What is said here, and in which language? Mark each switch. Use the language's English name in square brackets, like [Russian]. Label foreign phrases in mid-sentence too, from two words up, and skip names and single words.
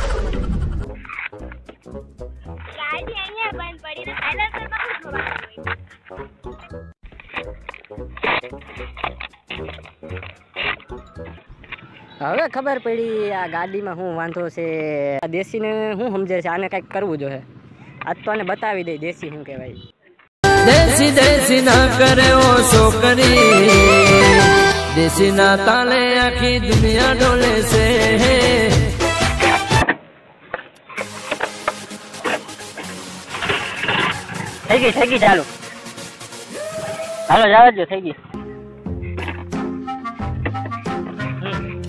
[Gujarati] ગાડી અહીંયા બંધ પડી ને સાયલેન્સરમાં શું જોવાનું હોય? હવે ખબર પડી આ ગાડીમાં શું વાંધો છે. આ દેશીને શું સમજે છે, આને કંઈક કરવું જોઈએ. આજ તો આને બતાવી દે દેશી શું કહેવાય. [Haryanvi] देसी देसी ना करे ओ छोकरी, देसी ना ताले आखी दुनिया डोले से. [Gujarati] થઈ ગઈ ચાલો જવા દો. થઈ ગઈ.